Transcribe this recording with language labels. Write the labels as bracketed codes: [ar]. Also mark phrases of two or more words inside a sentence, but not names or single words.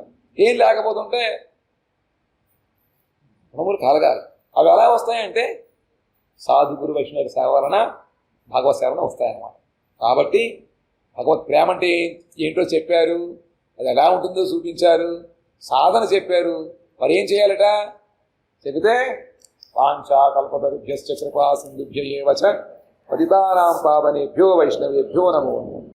[te] ఏం లేకపోతుంటే గుణములు కలగాలి. అవి ఎలా వస్తాయంటే సాధుగురు వైష్ణవ సేవ వలన భగవత్ సేవన వస్తాయన్నమాట. కాబట్టి భగవత్ ప్రేమ అంటే ఏంటో చెప్పారు, అది ఎలా ఉంటుందో చూపించారు, సాధన చెప్పారు. మరి ఏం చేయాలట చెబితే [sa] వాంఛా కల్పతరుభ్యశ్చ కృపా సింధుభ్య ఏవ చ పతితానాం పావనేభ్యో వైష్ణవేభ్యో నమో.